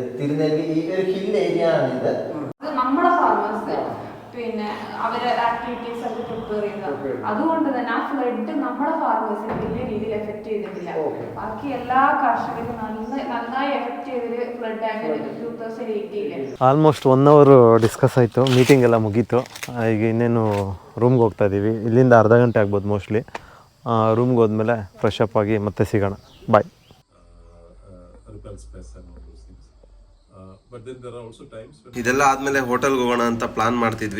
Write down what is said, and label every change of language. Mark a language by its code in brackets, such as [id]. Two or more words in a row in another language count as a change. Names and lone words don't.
[ml] തിരുനെല്ലി ഈ ഒരു [en] hill area [ml] ആണ് ഇത്. നമ്മുടെ ഫാർമേഴ്സ് പിന്നെ അവരെ ആക്ടിവിറ്റീസ് ഒക്കെ പ്രിപ്പയർ ചെയ്യുക. അതുകൊണ്ട് തന്നെ ആ ഫ്ലഡ് നമ്മുടെ ഫാർമേഴ്സിനെ വലിയ രീതിയിൽ എഫക്ട് ചെയ്തിട്ടില്ല. ബാക്കി എല്ലാ കർഷകരും നന്നായി എഫക്ട് ചെയ്തൊരു ഫ്ലഡ് ആയിരുന്നു 2018. [en] almost 1 hour discuss [kn] ಆಯಿತು, ಮೀಟಿಂಗ್ ಎಲ್ಲ ಮುಗೀತು. ಈಗ ಇನ್ನೇನು ರೂಮ್ಗೆ ಹೋಗ್ತಾ ಇದ್ದೀವಿ. ಇಲ್ಲಿಂದ ಅರ್ಧ ಗಂಟೆ ಆಗ್ಬೋದು ಮೋಸ್ಟ್ಲಿ. ರೂಮ್ಗೆ ಹೋದ್ಮೇಲೆ [en] fresh up [kn] ಆಗಿ ಮತ್ತೆ ಸಿಗೋಣ. ಬಾಯ್. ಇದೆಲ್ಲ ಆದಮೇಲೆ ಹೋಟೆಲ್ಗೆ ಹೋಗೋಣ ಅಂತ ಪ್ಲಾನ್ ಮಾಡ್ತಿದ್ವಿ.